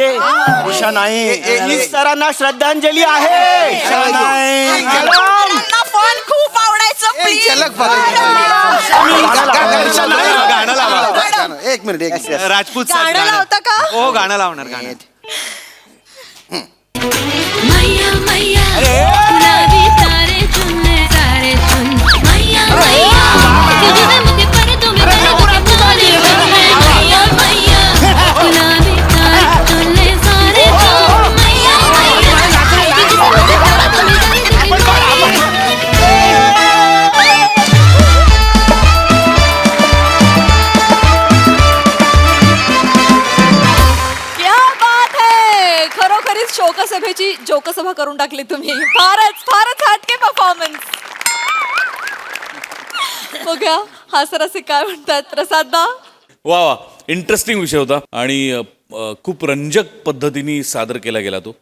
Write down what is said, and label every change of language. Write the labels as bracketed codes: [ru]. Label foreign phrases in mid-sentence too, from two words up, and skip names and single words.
[mr] ईशा नाही. सरांना श्रद्धांजली आहे. सरांना फन खूप आवडायचं. please. झलक गाणं लावा. एक मिनिट. राजपूत गाणं लावता का? हो गाणं लावणार गाणं. [hi] मैया मैया गुलाबी तारे चुनने सारे चुन मैया मैया तुझे मुझे पर तुम्हें तारे मैया मैया गुलाबी तारे चुनने सारे चुन मैया क्या बात है. [mr] खरोखरीच शोकसभेची जोकसभा करून टाकली तुम्ही. फारच हटके परफॉर्मन्स. बघा हा सर असे काय म्हणतात प्रसाद दा. वा वा, इंटरेस्टिंग विषय होता आणि खूप रंजक पद्धतीने सादर केला गेला तो.